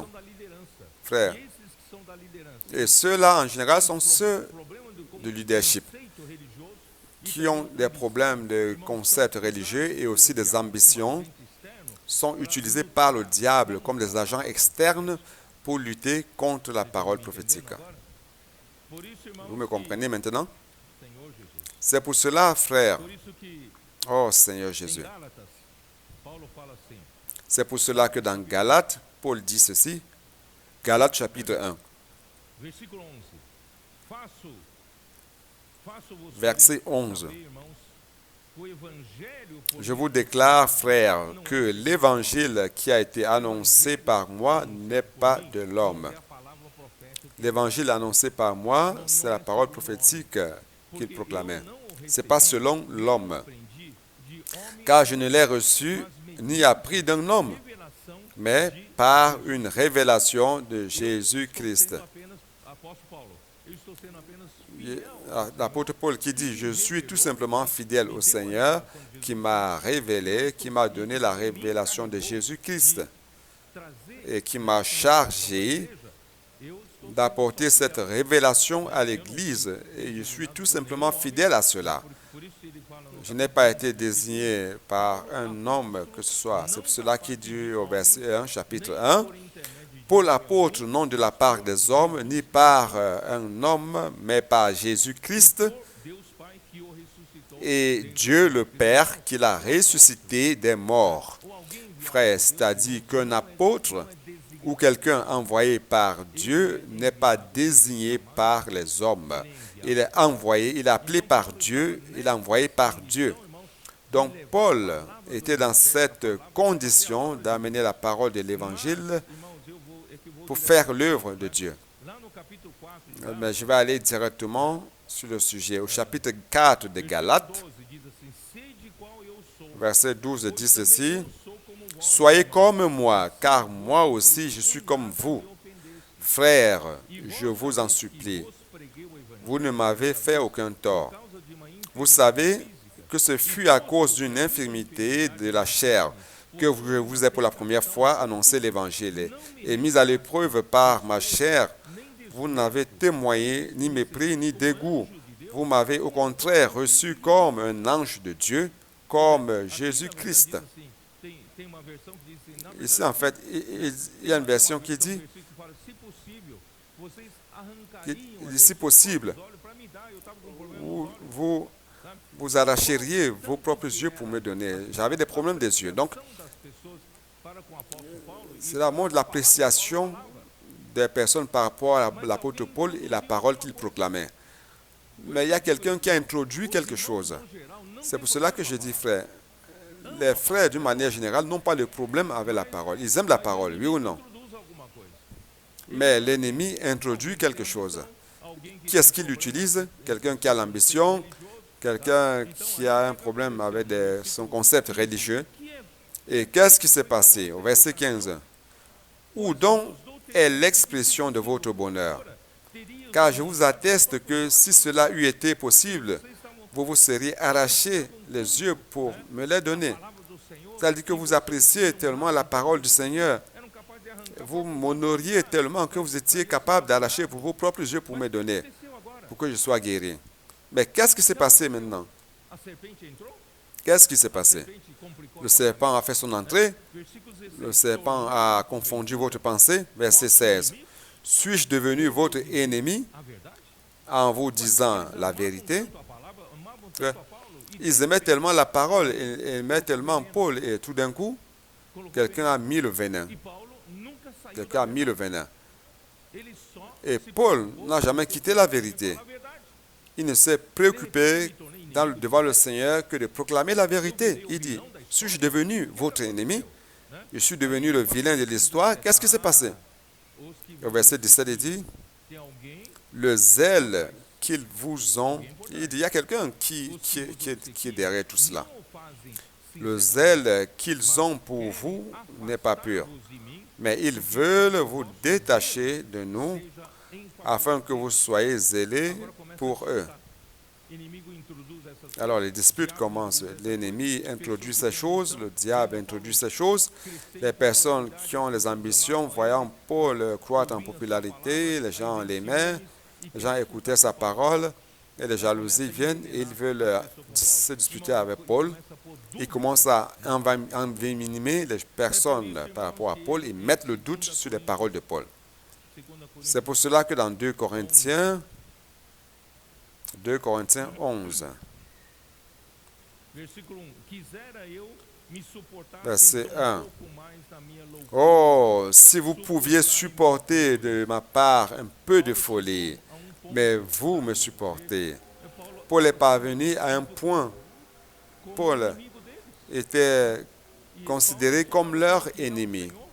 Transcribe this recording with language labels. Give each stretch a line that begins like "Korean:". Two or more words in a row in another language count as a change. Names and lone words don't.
French: Frère, et ceux-là, en général, sont ceux de leadership, qui ont des problèmes de concepts religieux et aussi des ambitions, sont utilisés par le diable comme des agents externes pour lutter contre la parole prophétique. Vous me comprenez maintenant? C'est pour cela, frère, oh Seigneur Jésus, c'est pour cela que dans Galates, Paul dit ceci, Galates chapitre 1,
Portuguese: Versículo 11. Faço-vos
French: verset 11.
Portuguese: saber, irmãos, que o evangelho por
French: Je vous déclare, frères, que l'évangile qui a été annoncé par moi n'est pas de l'homme.
Portuguese: é a palavra profética
French: L'évangile annoncé par moi, c'est la parole prophétique qu'il proclamait. Ce n'est pas selon l'homme,
Portuguese: aprendi de homem
French: car je ne l'ai reçu ni appris d'un homme,
Portuguese: revelação
French: mais par une révélation de Jésus-Christ.
Portuguese: sendo apenas apóstolo Paulo. Eu estou sendo apenas fiel
French: L'apôtre Paul qui dit, je suis tout simplement fidèle au Seigneur qui m'a révélé, qui m'a donné la révélation de Jésus-Christ
Portuguese: trazer
French: et qui m'a chargé
Portuguese: igreja. Eu estou
French: d'apporter cette révélation à l'Église et je suis tout simplement fidèle à cela.
Portuguese: por isso ele fala no
French: Je n'ai pas été désigné par un homme que ce soit. C'est pour cela qu'il dit au verset 1, chapitre 1,
Portuguese: por intermédio de
French: Paul apôtre, non de la part des hommes, ni par un homme, mais par Jésus-Christ
Portuguese: Deus Pai que o ressuscitou.
French: et Dieu le Père qui l'a ressuscité des morts.
Portuguese: Ou alguém enviado
French: Frère, c'est-à-dire qu'un apôtre ou quelqu'un envoyé par Dieu n'est pas désigné par les hommes. Il est envoyé, il est appelé par Dieu, il est envoyé par Dieu. Donc Paul était dans cette condition d'amener la parole de l'Évangile
Portuguese: irmãos, eu vou
French: pour faire l'œuvre de Dieu.
Portuguese: lá no capítulo 4,
French: Mais je vais aller directement sur le sujet. Au chapitre 4 de Galates,
Portuguese: 12 diz assim: sede qual eu sou.
French: verset 12 dit ceci,
Portuguese: Eu sou como vós.
French: Soyez comme moi, car moi aussi je suis comme vous. Frères, je vous en supplie,
Portuguese: Vos preguei o evangelho
French: vous ne m'avez fait aucun tort.
Portuguese: por causa de uma
French: Vous savez que ce fut à cause d'une infirmité de la chair que je vous ai pour la première fois annoncé l'Évangile. Et mis à l'épreuve par ma chair, vous n'avez témoigné ni mépris ni dégoût. Vous m'avez au contraire reçu comme un ange de Dieu, comme Jésus-Christ.
Portuguese: assim, tem uma versão que diz assim, na
French: Ici, en fait, il y a une version qui dit,
Portuguese: versículo que fala, se possível, vocês
French: il
Portuguese: arrancariam
French: dit, si possible,
Portuguese: os olhos para me dar. Eu estava com um problema.
French: vous arracheriez vos propres yeux pour me donner. J'avais des problèmes des yeux. Donc,
Portuguese: Das pessoas para com o apóstolo Paulo,
French: cela montre l'appréciation des personnes par rapport à l'apôtre Paul et la parole qu'il proclamait. Mais il y a quelqu'un qui a introduit quelque chose.
Portuguese: no geral, não
French: C'est pour cela que je dis, frère, les frères, d'une manière générale, n'ont pas de problème avec la parole. Ils aiment la parole, oui ou non.
Portuguese: introduz alguma coisa.
French: Mais l'ennemi introduit quelque chose.
Portuguese: Alguém que
French: Qui est-ce qu'il utilise? Quelqu'un qui a l'ambition, quelqu'un qui a un problème avec son concept religieux. Et qu'est-ce qui s'est passé au verset 15? Où donc est l'expression de votre bonheur?
Portuguese: teria
French: Car je vous atteste que si cela eût été possible, vous vous seriez arraché les yeux pour me les donner.
Portuguese: a palavra do Senhor,
French: C'est-à-dire que vous appréciez tellement la parole du Seigneur,
Portuguese: eram capazes de arrancar.
French: vous m'honoriez tellement que vous étiez capable d'arracher pour vos propres yeux pour me donner,
Portuguese: Aconteceu agora.
French: pour que je sois guéri. Mais qu'est-ce qui s'est passé maintenant?
Portuguese: A serpente entrou,
French: Qu'est-ce qui s'est passé?
Portuguese: serpente complicou.
French: Le serpent a fait son entrée,
Portuguese: Versículo 16.
French: le serpent a confondu votre pensée. Verset 16. Suis-je devenu votre ennemi
Portuguese: A verdade?
French: en vous disant la vérité?
Portuguese: Tanto a palavra, amavam É. tanto a Paulo e
French: Ils aimaient tellement la parole, ils aimaient tellement Paul, et tout d'un coup,
Portuguese: colocou
French: quelqu'un a mis le venin.
Portuguese: E Paulo nunca saiu
French: Quelqu'un a mis le venin.
Portuguese: Ele só
French: Et
Portuguese: se
French: Paul
Portuguese: preocupou
French: n'a jamais quitté la vérité.
Portuguese: com a verdade.
French: Il ne s'est préoccupé devant le Seigneur que de proclamer la vérité. Il dit, suis-je devenu votre ennemi? Je suis devenu le vilain de l'histoire. Qu'est-ce qui s'est passé?
Portuguese: Os que
French: Au verset 17, il dit,
Portuguese: tem alguém
French: le zèle qu'ils vous ont. Il dit, il y a quelqu'un qui est derrière tout cela.
Portuguese: não o fazem
French: Le zèle qu'ils ont pour vous n'est pas pur,
Portuguese: sinceros de mim,
French: mais ils veulent vous détacher de nous
Portuguese: seja em
French: afin que vous soyez zélés pour eux.
Portuguese: inimigo introduz essas
French: Alors les disputes commencent. L'ennemi introduit ces choses, le diable introduit ces choses. Les personnes qui ont les ambitions, voyant Paul croître en popularité, les gens l'aimaient, les gens écoutaient sa parole, et les jalousies viennent et ils veulent se disputer avec Paul. Ils commencent à envenimer les personnes par rapport à Paul et mettent le doute sur les paroles de Paul. C'est pour cela que dans 2 Corinthiens 11,
Portuguese: Versículo 1. Quisera eu
French: Verset 1. Oh, si vous pouviez supporter de ma part un peu de folie, mais vous me supportez. Paul est parvenu à un point. Paul était considéré comme leur ennemi.